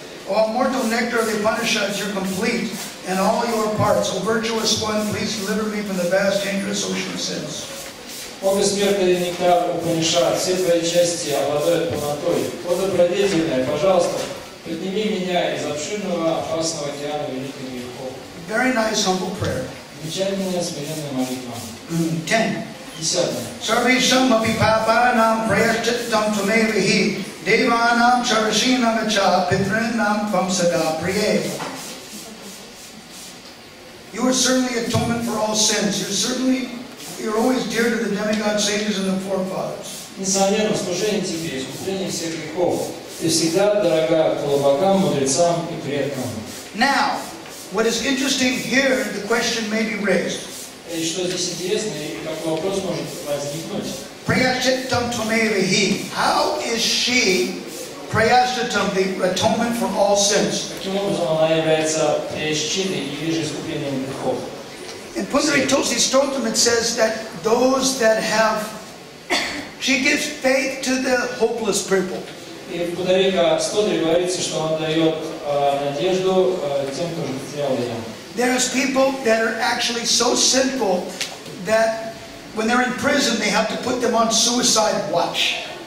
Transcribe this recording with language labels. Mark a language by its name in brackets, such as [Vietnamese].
[English] O immortal nectar of the Upanishads, you're complete in all your parts. O virtuous one, please deliver me from the vast dangerous ocean of sins. [Russian] О бессмертный нектар Упанишад, все твои части обладают полнотой. О добродетельная, пожалуйста, подними меня из обширного опасного океана великих грехов. [English] Very nice, humble prayer. [Russian] Замечательная смиренная молитва. 10. 10. [Sanskrit] Sarvesham api papanam prayashchitam tumevihi devanam charashinam cha pitrinam tvam sada priye. [English] You are certainly atonement for all sins. You're always dear to the demigod sages and the forefathers. [Russian] Несомненно, служение тебе, искупление всех грехов. Ты всегда дорога к богам, мудрецам и предкам. [English] Now, what is interesting here, the question may be raised. [Russian] И что здесь интересно, и какой вопрос может возникнуть? [Sanskrit] Prayashchitam tumevihi. [English] How is she, prayashchitam, the atonement for all sins? [Russian] Каким образом она является прящитой или же искуплением грехов? [English] In Pundari Tulsi Stotram it says that those that have, she gives faith to the hopeless people. [Russian] И в Пундарика Стотре говорится, что он дает надежду тем, кто же потерял ее. [English] There's people that are actually so sinful that when they're in prison they have to put them on suicide watch.